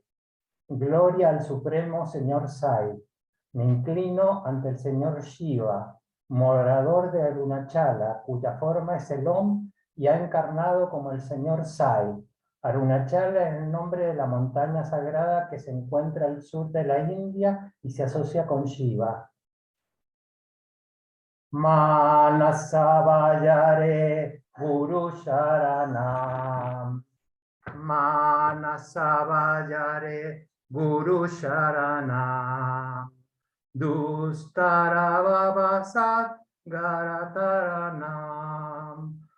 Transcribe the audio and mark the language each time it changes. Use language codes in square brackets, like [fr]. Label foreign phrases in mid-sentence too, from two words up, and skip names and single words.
[es] Gloria al Supremo Señor Sai. Me inclino ante el Señor Shiva, morador de Arunachala, cuya forma es el Om y ha encarnado como el Señor Sai. Arunachala es el nombre de la montaña sagrada que se encuentra al sur de la India y se asocia con Shiva. [sa] Manasavayare Guru Sharanam. Manasavayare Guru Sharanam. Dustarabhavasat Garataranam.